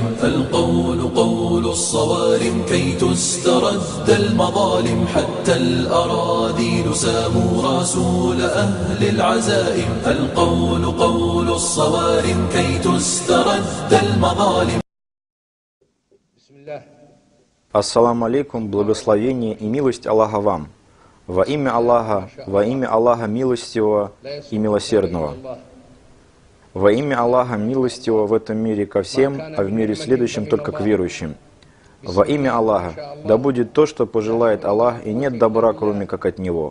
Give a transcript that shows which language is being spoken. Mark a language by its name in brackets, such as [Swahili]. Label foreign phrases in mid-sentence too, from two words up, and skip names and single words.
[Arabic] القول قول الصوارم كي تسترد المظالم حتى الأراذيل ساموا رسول أهل العزائم. القول قول الصوارم كي تسترد المظالم. بسم الله. السلام عليكم, [Russian] благословение и милость Аллаха вам. Во имя Аллаха милостивого и милосердного. Во имя Аллаха милостивого в этом мире ко всем, а в мире следующем только к верующим. Во имя Аллаха, да будет то, что пожелает Аллах, и нет добра, кроме как от Него.